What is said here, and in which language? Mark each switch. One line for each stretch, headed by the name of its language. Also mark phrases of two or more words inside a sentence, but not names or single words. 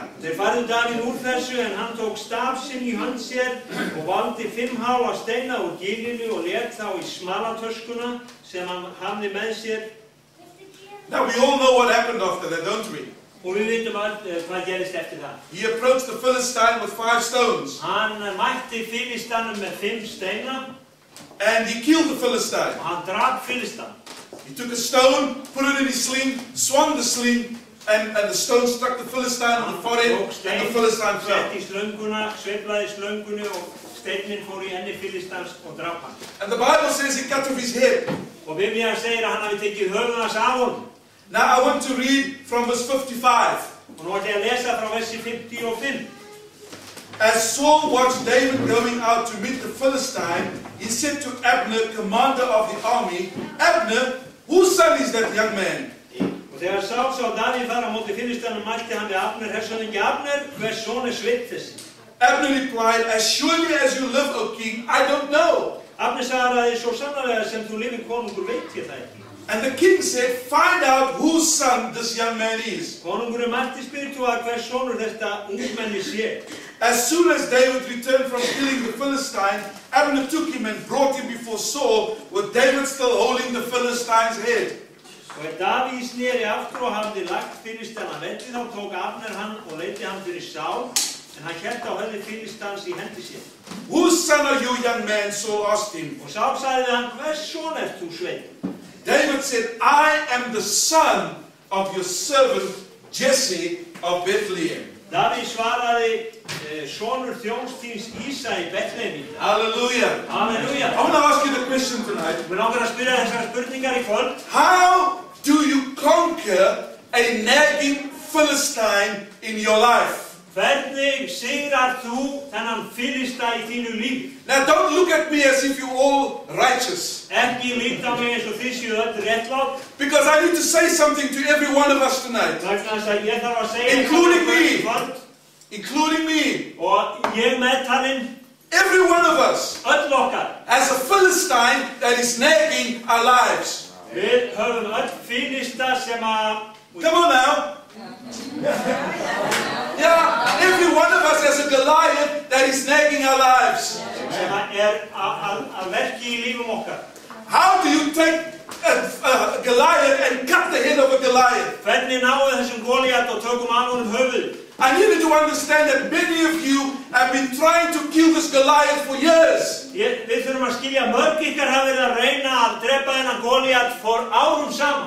Icelandic: Þeir færðu Davíð úr þessu en hann tók staf sinn í hönd sér og valdi 5 háa steina úr gilinu og lét þá í smalatöskuna sem hann hafði með sér
English: Now we all know what happened after that, don't we?
Icelandic: Og við vitum hvað gerist eftir það.
English: He approached the Philistine with 5 stones.
Icelandic: Hann mætti Filistanum með 5 steina.
English: And he killed the Philistine.
Icelandic: Og hann drap Filistan.
English: He took a stone, put it in his sling, swung the sling, and the stone struck the Philistine on the forehead, and the Philistine fell.
Icelandic: Sett í slönguna, sveiflaði slöngunni og steinin fór í enni Filistans og drap hann.
English: And the Bible says he cut off his head.
Icelandic: Og Biblían segir að hann hafi tekið höfuð hans af honum.
English: Now I want to read from verse 55.
Icelandic: Og nú ætla ég að lesa frá versi 55.
English: As Saul watched David going out to meet the Philistine, he said to Abner, commander of the army, Abner, whose son is that young man?
Icelandic: Og þegar Saul sá Davíð fara á móti Filistanum mælti hann við Abner, hershöfðingi Abner, hvers son er Sveinn þessi?
English: Abner replied, as surely as you live, O king, I don't know.
Icelandic: Abner svaraði, svo sannarlega sem þú lifir konungur veit ég það ekki.
English: And the king said, find out whose son this young man is.
Icelandic: Konungurinn mælti spyrituða hvers sonur þetta ungmenni sé.
English: As soon as David returned from killing the Philistine, Abner took him and brought him before Saul, with David still holding the Philistine's head.
Icelandic: Og Davíð sneri aftur og hafði lagt Filistana velli, þá tók Abner hann og leiddi hann fyrir Saul, en hann hélt á höfði Filistans í hendi sér.
English: Whose son are you, young man? Saul asked him.
Icelandic: Og Saul sagði hann, hvers son ert þú, Sveinn?
English: David said, I am the son of your servant Jesse of Bethlehem.
Icelandic: Davíð svaraði, sonur þjóns þíns Ísa í Betlehem.
English: Hallelujah.
Icelandic: Halleluja.
English: I want to ask you the question tonight.
Icelandic: Við langar að spyrja þessar spurningar í kvöld.
English: How do you conquer a nagging Philistine in your life?
Icelandic: Hvernig sigrar þú þennan Filista í þínu lífi?
English: Now don't look at me as if you're all righteous.
Icelandic: Ekki líta mig eins og þið séu öll réttlát.
English: Because I need to say something to every one of us tonight.
Icelandic: Vegna þess að ég þarf að segja
English: Including me.
Icelandic: í kvöld.
English: Including me.
Icelandic: Og ég meðtalinn.
English: Every one of us
Icelandic: Öll okkar.
English: has a Philistine that is nagging our lives.
Icelandic: Við höfum öll Filista sem að...
English: Come on now. Yeah, every one of us has a Goliath that is nagging our lives.
Icelandic: Sem að verki í lífum okkar.
English: How do you take a Goliath and cut the head of a Goliath?
Icelandic: Hvernig náðu þessum Goliat og tökum af honum höfuð?
English: I need you to understand that many of you have been trying to kill this Goliath for years.
Icelandic: Við þurfum að skilja mörg ykkar hafa verið að reyna að drepa þennan Goliat for árum saman.